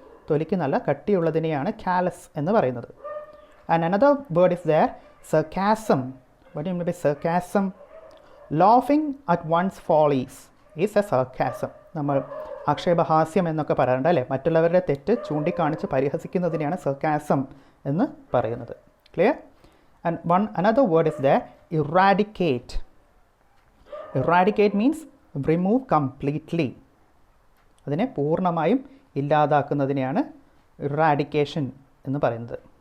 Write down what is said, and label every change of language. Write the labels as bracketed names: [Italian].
[Malayalam] തൊലിക്ക് നല്ല കട്ടിയുള്ളതിനെയാണ് കാലസ് എന്ന് പറയുന്നത്. [English] and another word is there, [Malayalam] sarcasm. [English] What you mean by sarcasm? Laughing at one's follies is a sarcasm. [Malayalam] നമ്മൾ ആക്ഷേപഹാസ്യം എന്നൊക്കെ പറയാറുണ്ട് അല്ലേ? മറ്റുള്ളവരുടെ തെറ്റ് ചൂണ്ടിക്കാണിച്ച് പരിഹസിക്കുന്നതിനെയാണ് സർക്കാസം എന്ന് പറയുന്നത്. [English] Clear? And another word is there, eradicate. Eradicate means remove completely. [Malayalam] അതിനെ പൂർണ്ണമായും ഇല്ലാതാക്കുന്നതിനെയാണ് ഇറാഡിക്കേഷൻ എന്ന് പറയുന്നത്.